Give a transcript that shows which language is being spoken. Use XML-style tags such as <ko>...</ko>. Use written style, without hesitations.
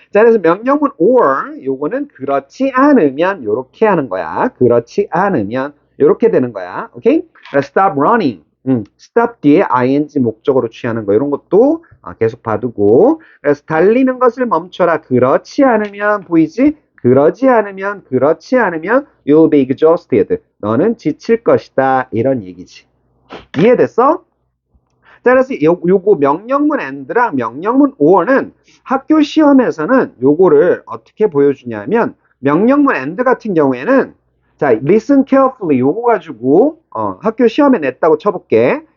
<ko>자, 그래서 명령문 or 요거는 그렇지 않으면 요렇게 하는 거야. 그렇지 않으면 요렇게 되는 거야.</ko> <en>오케이? stop running.</en> <ko>stop 뒤에 ing 목적으로 취하는 거 이런 것도 계속 봐두고. 그래서 달리는 것을 멈춰라. 그렇지 않으면 보이지? 그렇지 않으면</ko> <en>you'll be exhausted.</en> <ko>너는 지칠 것이다. 이런 얘기지. 이해됐어? 자, 그래서 요거 명령문 and랑 명령문 or는 학교 시험에서는 요거를 어떻게 보여주냐면 명령문 and 같은 경우에는 자,</ko> <en>listen carefully</en> <ko>요거 가지고 학교 시험에 냈다고 쳐볼게.</ko>